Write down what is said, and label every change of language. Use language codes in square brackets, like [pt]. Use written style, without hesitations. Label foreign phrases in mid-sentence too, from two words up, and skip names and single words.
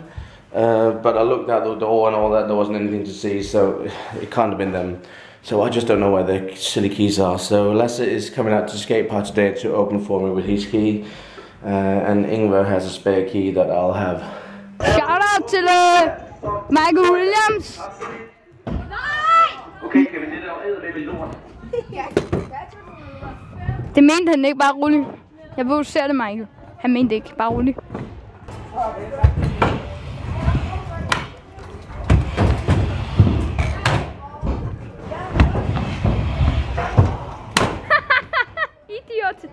[en] But I looked out the door and all that, there wasn't anything to see, so it can't have been them. So I just don't know where the silly keys are. So Lasse is coming out to the skate park today to open for me with his key. And Ingvar has a spare key that I'll have. Shout out to Michael Williams! [da] Okay, kan vi det der edderløb i lort? Det mente han ikke, bare rolig. Jeg ved, du ser det, Michael. Han mente ikke, bare rolig. Idiot!